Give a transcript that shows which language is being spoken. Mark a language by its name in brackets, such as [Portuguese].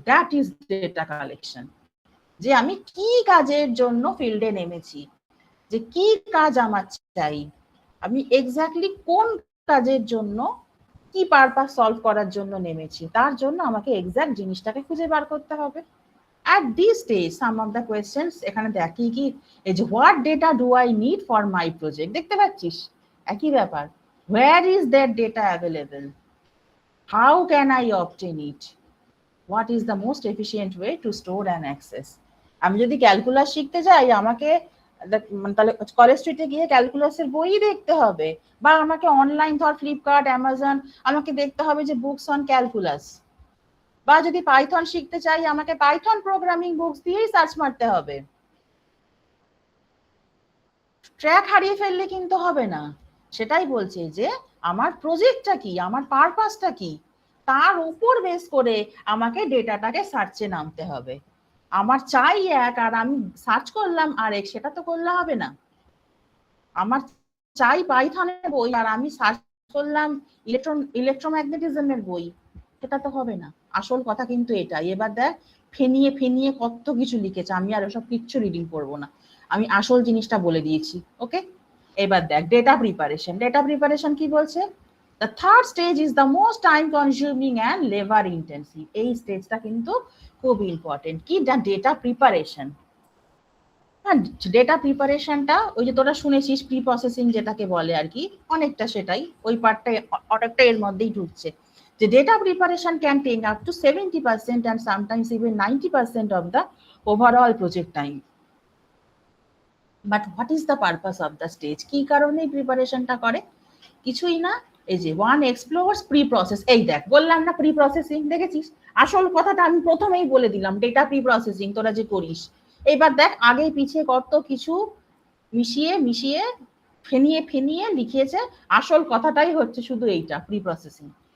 [English] That is data collection. [Bangla] যে আমি কি কাজের জন্য ফিল্ডে নেমেছি, যে কি কাজ আমার চাই, আমি এক্স্যাক্টলি কোন কাজের জন্য, কি পারপাস সলভ করার জন্য নেমেছি, তার জন্য আমাকে এক্স্যাক্ট জিনিসটাকে খুঁজে বার করতে হবে। [English] At this stage, some of the questions [Bangla] এখানে দেখি কি, এই যে [English] what data do I need for my project, [Bangla] দেখতে পাচ্ছিস একই ব্যাপার। [English] Where is that data available? How can I obtain it? What is the most efficient way to store and access? [Bangla] আমি যদি ক্যালকুলাস শিখতে যাই, আমাকে তাহলে কলেজ স্ট্রিটে গিয়ে ক্যালকুলাসের বই দেখতে হবে, বা আমাকে অনলাইন ধর ফ্লিপকার্ট, অ্যামাজন, আমাকে দেখতে হবে যে বুকস অন ক্যালকুলাস, বা যদি পাইথন শিখতে চাই আমাকে পাইথন প্রোগ্রামিং বুকস দিয়েই সার্চ মারতে হবে। ট্র্যাক হারিয়ে ফেললে কিন্তু হবে না। সেটাই বলছে যে আমার প্রজেক্টটা কি, আমার পারপাসটা কি, তার উপর বেস করে আমাকে ডেটাটাকে সার্চে নামতে হবে। আমার চাই এক, আর আমি সার্চ করলাম আরেক, সেটা তো করলে হবে না। আমার চাই পাইথনের বই, আর আমি সার্চ করলাম ইলেকট্রোম্যাগনেটিজমের বই, সেটা তো হবে না। আসল কথা কিন্তু এটাই। এবার দেখ ফেনিয়ে ফেনিয়ে কত কিছু লিখেছে, আমি আর ওসব কিচ্ছু রিডিং করবো না, আমি আসল জিনিসটা বলে দিয়েছি। ওকে, এবার দেখ ডেটা প্রিপারেশন। [English] data preparation [Bangla] কি বলছে, [English] the third stage is the most time consuming and labor intensive. [Bangla] এই স্টেজটা কিন্তু খুব ইম্পর্টেন্ট। কি, ডেটা প্রিপারেশন। হ্যাঁ, ডেটা প্রিপারেশনটা ওই যে তোরা শুনেছিস প্রি প্রসেসিং যেটাকে বলে আর কি, অনেকটা সেটাই, ওই পার্টটা অনেকটা এর মধ্যেই ঢুকছে। [English] যে data preparation can take up to 70% and sometimes even 90% of the overall project time. But what is the purpose of the stage? [Bangla] কি কারণে প্রিপারেশনটা করে? কিছুই না, এই যে [English] One explores preprocess. [Bangla] এই দেখ বললাম না প্রি প্রসেসিং, দেখেছিস আসল কথাটা আমি প্রথমেই বলে দিলাম, ডেটা প্রি প্রসেসিং তোরা যে করিস। এইবার দেখ আগে পিছিয়ে কত কিছু মিশিয়ে মিশিয়ে ফেনিয়ে ফেনিয়ে লিখিয়েছে, আসল কথাটাই হচ্ছে শুধু এইটা, প্রি প্রসেসিং।